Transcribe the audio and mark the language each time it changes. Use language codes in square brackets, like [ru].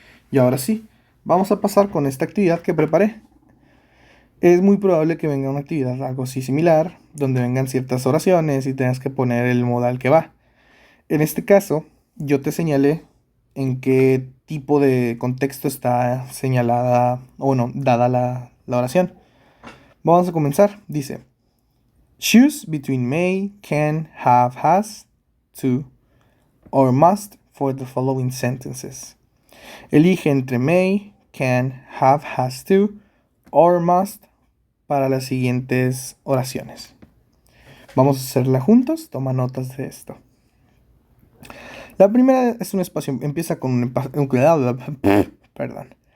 [es] Y ahora sí, vamos a pasar con esta actividad que preparé. Es muy probable que venga una actividad algo así similar, donde vengan ciertas oraciones y tengas que poner el modal que va. En este caso, yo te señalé en qué tipo de contexto está señalada, o bueno, dada la oración. Vamos a comenzar. Dice, [en] choose between may, can, have, has, to, or must for the following sentences. [es] Elige entre may, can, have, has, to, or must para las siguientes oraciones. Vamos a hacerla juntos, toma notas de esto. La primera es un espacio, empieza con un perdón.